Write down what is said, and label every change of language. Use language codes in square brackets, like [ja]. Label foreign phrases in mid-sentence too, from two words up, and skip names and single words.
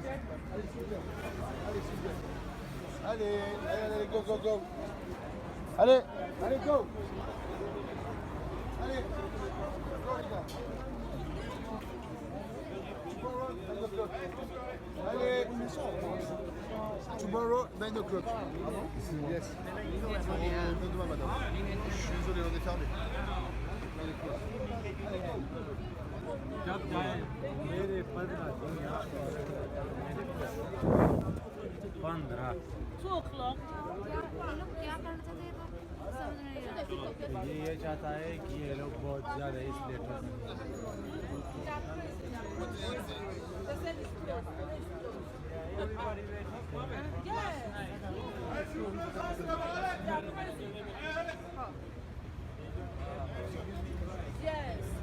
[fr] Allez, s'il vous plaît. Allez, s'il vous plaît. Allez, allez, allez, [en] go, go, go. [fr] Allez, allez, go. Allez, go, les gars. Allez, [en] tomorrow, 9 o'clock. Yes. [fr] Demain, madame. Je suis désolé, on est fermé. [hi] मेरे 15 [en] 2 o'clock. [hi] क्या करना चाहते हैं तो समझ नहीं आ रहा। ये चाहता है कि ये लोग बहुत ज़्यादा इस लेट में [en] Yes.